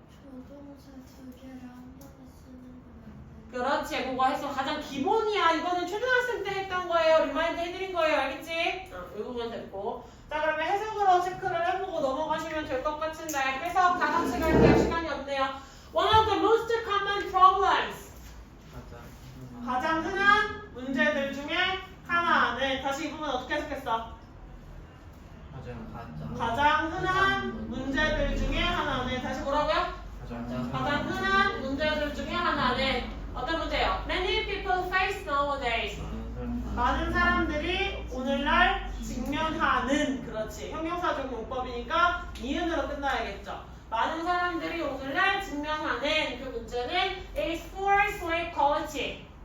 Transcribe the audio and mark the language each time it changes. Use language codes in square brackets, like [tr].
[ko] 조동사 두 개를 한 번에 쓰는 건 그렇지. 그거 해서 가장 기본이야. 이거는 초등학생 때 했던 거예요. 리마인드 해드린 거예요. 알겠지? 이 부분 됐고. 자, 그러면 해석으로 체크를 해보고 넘어가시면 될 것 같은데 해석 다 같이 갈게요. 시간이 없네요. [en] One of the most common problems. [ko] 가장 흔한 문제들 중에 하나는 다시 이 부분 어떻게 해석했어? 가장 흔한 문제들 중에 하나는 다시 뭐라고요? 가장 흔한 문제들 중에 하나는 어떤 문제예요? [en] Many people face nowadays. [ko] 많은 사람들이 오늘날 직면하는 그렇지. 형용사적 용법이니까 이은으로 끝나야겠죠. 많은 사람들이 오늘날 직면하는 그 문제는 [en] is poor sleep quality.